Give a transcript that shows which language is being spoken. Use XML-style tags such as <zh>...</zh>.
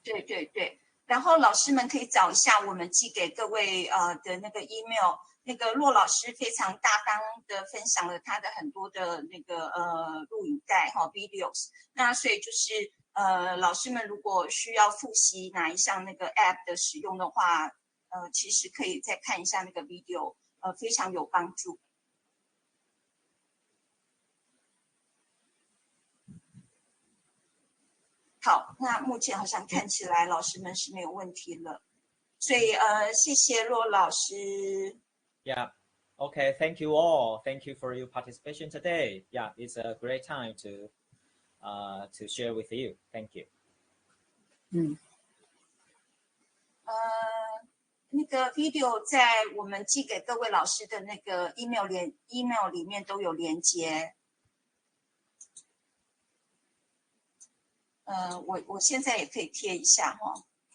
<zh>对对对，然后老师们可以找一下我们寄给各位的那个 email， 那个骆老师非常大方的分享了他的很多的那个录影带videos， 那所以就是老师们如果需要复习哪一项那个 app 的使用的话，其实可以再看一下那个 video， 非常有帮助。好，那目前好像看起来老师们是没有问题了，所以谢谢骆老师。</zh> <en>Yeah. Okay. Thank you all. Thank you for your participation today. Yeah, it's a great time to share with you. Thank you.</en> <zh>那个 video 在我们寄给各位老师的那个 email 里面都有连接。我现在也可以贴一下哈。</zh>